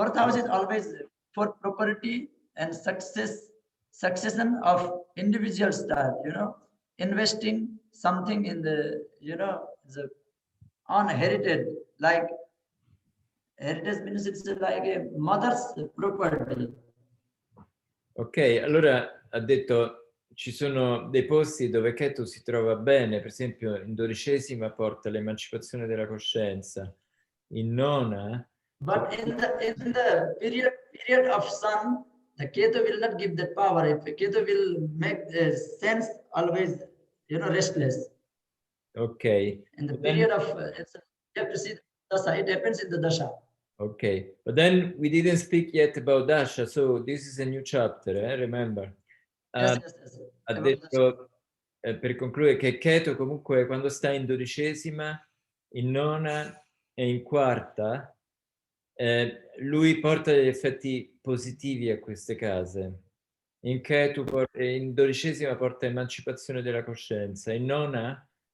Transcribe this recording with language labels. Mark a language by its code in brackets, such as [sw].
[en] 4th house is always for property and succession of individual style, investing something in the, the unherited, like heritage means it's like a mother's property. [it] Ok, allora ha detto ci sono dei posti dove Ketu si trova bene, per esempio in 12ª porta l'emancipazione della coscienza, in 9ª. [en] But in the period of sun, the Ketu will not give that power. If Ketu will make the sense always, restless. Okay. In the period of, you have to see the dasha. It happens in the dasha. Okay, but then we didn't speak yet about dasha, so this is a new chapter, remember? Yes. [it] Ha detto, per concludere, che Ketu comunque quando sta in 12ª, in 9ª e in 4ª, lui porta degli effetti positivi a queste case. In 12ª porta emancipazione della coscienza, in 9ª